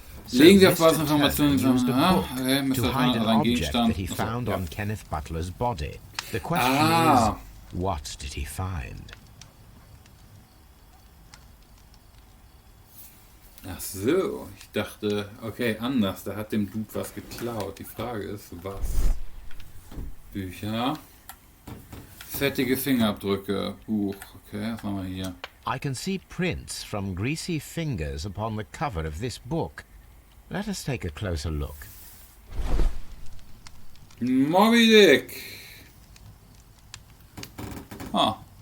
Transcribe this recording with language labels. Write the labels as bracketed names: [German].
[German] Legen Sie auf was Informationen [English] used a book okay, to hide an object that he found on Kenneth Butler's body. The question is, what did he find? [German] Ach so, ich dachte, okay, anders, der hat dem Dude was geklaut. Die Frage ist, was? Bücher, fettige Fingerabdrücke, Buch, okay, was haben wir hier? [English] I can see prints from greasy fingers upon the cover of this book. Let us take a closer look. Moby Dick! Ah.